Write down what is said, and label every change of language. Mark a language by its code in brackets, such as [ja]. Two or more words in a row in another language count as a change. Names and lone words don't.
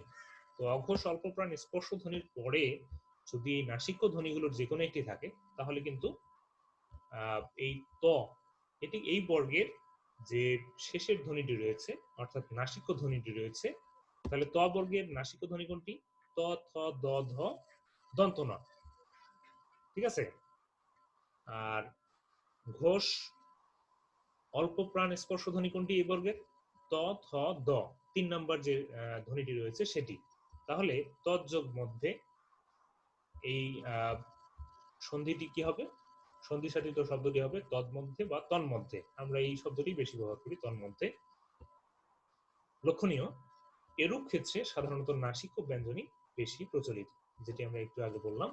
[bn] তো অঘোষ অল্পপ্রাণ স্পর্শ ধ্বনির পরে যদি এই নাসিক্য ধ্বনিগুলোর যে কোনো একটি থাকে, তাহলে কিন্তু এই ত, এটি এই বর্গের যে শেষের ধ্বনিটি রয়েছে, অর্থাৎ নাসিক্য ধ্বনিটি রয়েছে, তাহলে ত বর্গের নাসিক্য ধ্বনি কোনটি? ত, থ, দ, ধ, দন্ত ন। ঠিক আছে? আর ঘোষ অল্প প্রাণ স্পর্শ ধ্বনি কোনটি এই বর্গের? ত, থ, দ, 3 নম্বর যে ধ্বনিটি রয়েছে সেটি। তাহলে তৎযোগ মধ্যে এই সন্ধিটি কি হবে? সন্ধি সাধিত শব্দটি হবে তন্মধ্যে বা তন্মধ্যে। আমরা এই শব্দটি বেশি ব্যবহার করি, তন্মধ্যে। লক্ষণীয়, এরূপ ক্ষেত্রে সাধারণত নাসিক ও ব্যঞ্জনী বেশি প্রচলিত, যেটি আমরা একটু আগে বললাম।